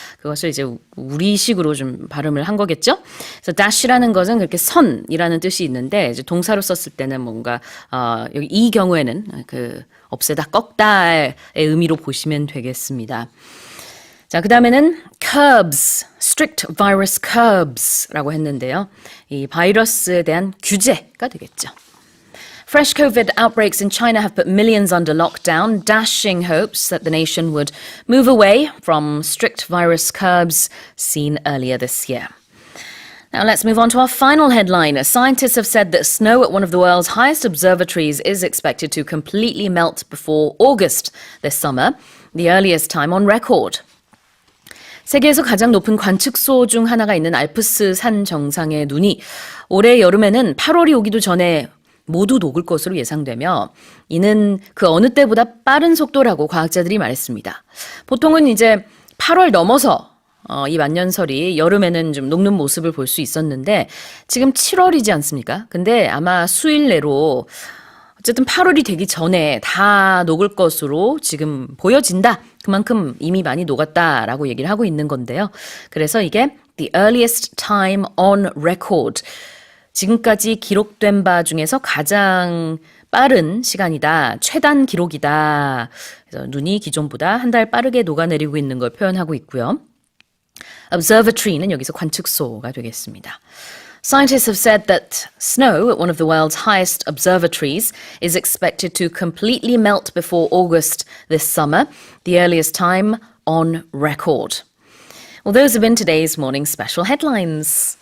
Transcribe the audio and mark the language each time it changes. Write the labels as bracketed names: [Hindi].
[Korean] 그것을 이제 우리식으로 좀 발음을 한 거겠죠. 그래서 dash라는 것은 그렇게 선이라는 뜻이 있는데 이제 동사로 썼을 때는 뭔가 여기 이 경우에는 그 없애다 꺾다의 의미로 보시면 되겠습니다. 자, 그 다음에는 curbs, [English] strict virus curbs [Korean] 라고 했는데요. 이 바이러스에 대한 규제가 되겠죠. [English] Fresh COVID outbreaks in China have put millions under lockdown, dashing hopes that the nation would move away from strict virus curbs seen earlier this year. Now let's move on to our final headline. Scientists have said that snow at one of the world's highest observatories is expected to completely melt before August this summer, the earliest time on record. [Korean] 세계에서 가장 높은 관측소 중 하나가 있는 알프스 산 정상의 눈이 올해 여름에는 8월이 오기도 전에 모두 녹을 것으로 예상되며 이는 그 어느 때보다 빠른 속도라고 과학자들이 말했습니다. 보통은 이제 8월 넘어서 이 만년설이 여름에는 좀 녹는 모습을 볼 수 있었는데 지금 7월이지 않습니까? 근데 아마 수일 내로 어쨌든 8월이 되기 전에 다 녹을 것으로 지금 보여진다. 그만큼 이미 많이 녹았다라고 얘기를 하고 있는 건데요. 그래서 이게 [English] the earliest time on record. [Korean] 지금까지 기록된 바 중에서 가장 빠른 시간이다. 최단 기록이다. 그래서 눈이 기존보다 한 달 빠르게 녹아내리고 있는 걸 표현하고 있고요. Observatory는 여기서 관측소가 되겠습니다. [English] Scientists have said that snow at one of the world's highest observatories is expected to completely melt before August this summer, the earliest time on record. Well, those have been today's morning special headlines.